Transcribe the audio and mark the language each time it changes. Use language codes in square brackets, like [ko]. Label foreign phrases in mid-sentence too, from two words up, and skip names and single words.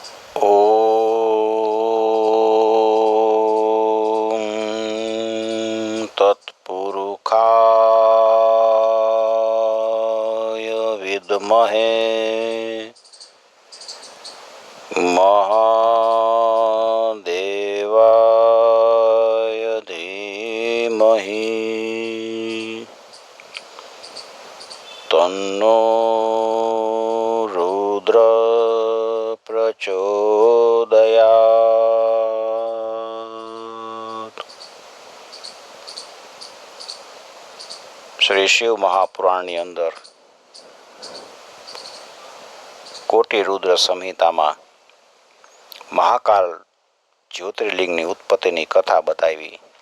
[sa] ॐ तत्पुरुषाय विद्महे महादेवाय धीमहि तन्नो रुद्र प्रचोदयात्। [gu] શ્રી શિવ મહાપુરાણની અંદર કોટી રુદ્ર સંહિતામાં મહાકાલ જ્યોતિર્લિંગની ઉત્પત્તિની કથા બતાવી.